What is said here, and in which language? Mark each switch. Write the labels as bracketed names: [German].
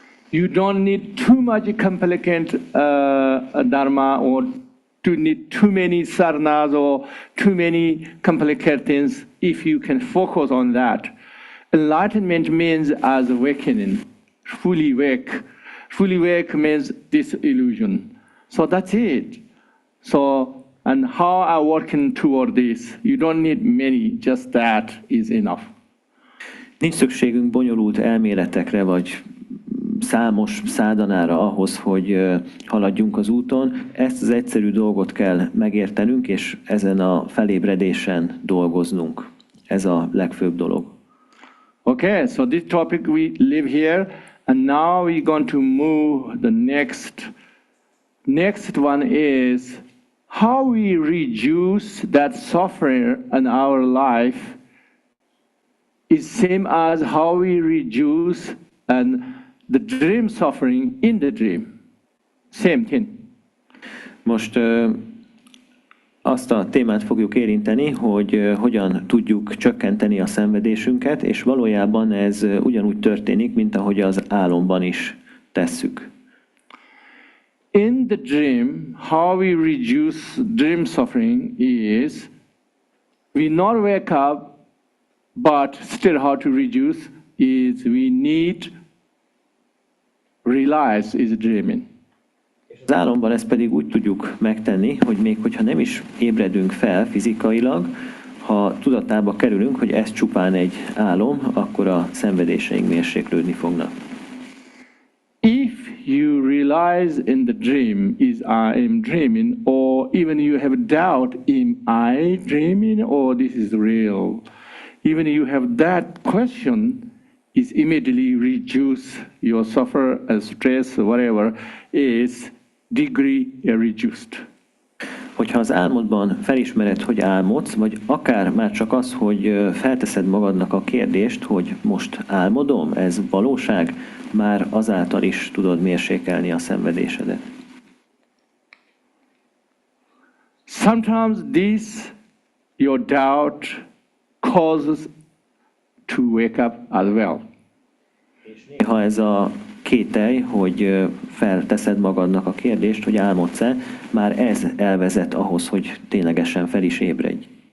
[English] You don't need too much complicated dharma or to need too many sarnas or too many complicated things if you can focus on that. Enlightenment means as awakening. Fully wake. Fully wake means this illusion. So that's it. So, and how are working toward this? You don't need many, just that is enough. [Hungarian] Nincs szükségünk bonyolult elméletekre, vagy számos szádanára ahhoz, hogy haladjunk az úton. Ezt az egyszerű dolgot kell megértenünk, és ezen a felébredésen dolgoznunk. Ez a legfőbb dolog. [English] Okay, so this topic we live here. And now we're going to move the next. Next one is how we reduce that suffering in our life is same as how we reduce and the dream suffering in the dream. Same thing. [Hungarian] Most azt a témát fogjuk érinteni, hogy hogyan tudjuk csökkenteni a szenvedésünket, és valójában ez ugyanúgy történik, mint ahogy az álomban is tesszük. [English] In the dream, how we reduce dream suffering is we not wake up, but still how to reduce is we need realize is dreaming. [Hungarian] Az álomban ezt pedig úgy tudjuk megtenni, hogy még hogyha nem is ébredünk fel fizikailag, ha tudatába kerülünk, hogy ez csupán egy álom, akkor a szenvedéseink mérséklődni fognak. [English] If you realize in the dream is I am dreaming, or even you have doubt, am I dreaming or this is real? Even you have that question, is immediately reduce your suffer and stress, whatever is degree reduced. [Hungarian] Hogyha az álmodban felismered, hogy álmodsz, vagy akár már csak az, hogy felteszed magadnak a kérdést, hogy most álmodom, ez valóság, már azáltal is tudod mérsékelni a szenvedésedet. [English] Sometimes this, your doubt, causes to wake up as well. [Hungarian] És néha ez a kételj, hogy felteszed magadnak a kérdést, hogy álmodsz-e, már ez elvezet ahhoz, hogy ténylegesen fel is ébredj.